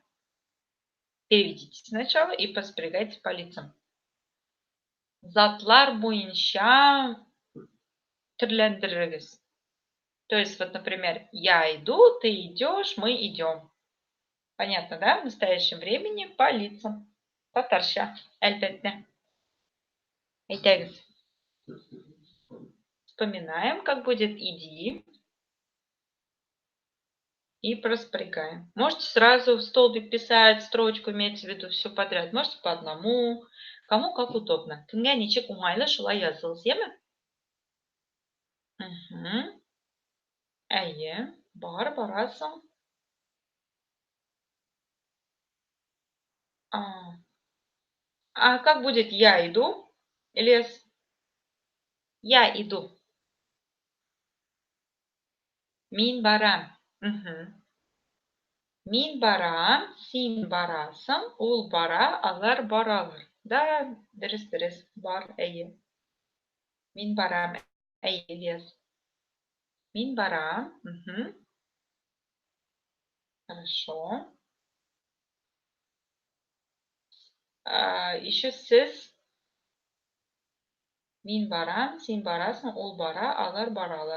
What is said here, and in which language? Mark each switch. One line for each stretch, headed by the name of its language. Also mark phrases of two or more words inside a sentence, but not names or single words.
Russian: Переведите сначала и поспрягайте по лицам.
Tatar: Затлар буенча төрләндерегез.
Russian: То есть, вот, например, я иду, ты идешь, мы идем. Понятно, да? В настоящем времени по лицам.
Tatar: Татарча, әлбәттә. Әйдәгез.
Russian: Вспоминаем, как будет иди. И проспрягаем. Можете сразу в столбик писать, строчку, имеется в виду все подряд. Можете по одному, кому как удобно.
Tatar: Кемгә ничек уңайлы шулай языгыз, яме? Әйе, бар, барасың.
Russian: А, а как будет я иду? Или я иду?
Tatar: Мин барам. Мин барам, син барасың, ул бара, алар баралар. Да, дөрес, бар, әйе. Мин барам, әйе, yes. Мин барам.
Russian: Хорошо. Еще сіз. Мин барам, син барасың, ул бара, алар баралар.